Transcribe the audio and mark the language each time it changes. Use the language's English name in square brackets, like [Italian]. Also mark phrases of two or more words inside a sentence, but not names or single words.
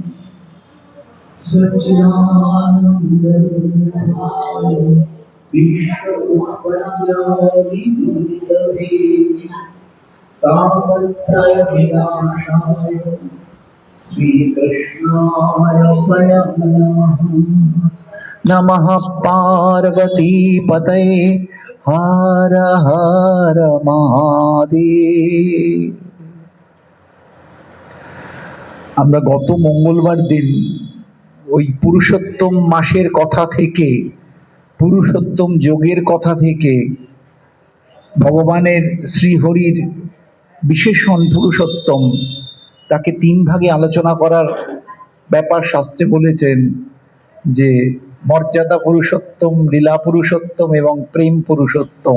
[Sanskrit] सच्चिदानन्दरूपाय विश्वोत्पत्त्यादिहेतवे तापत्रयविनाशाय श्रीकृष्णाय वयं नमः। नमः पार्वतीपतये हर हर महादेव। [Bangla] আমরা গত মঙ্গলবার দিন ওই পুরুষোত্তম মাসের কথা থেকে, পুরুষোত্তম যোগের কথা থেকে, ভগবানের শ্রীহরির বিশেষণ পুরুষোত্তম, তাকে তিন ভাগে আলোচনা করার ব্যাপার শাস্ত্রে বলেছেন যে মর্যাদা পুরুষোত্তম, লীলা পুরুষোত্তম এবং প্রেম পুরুষোত্তম।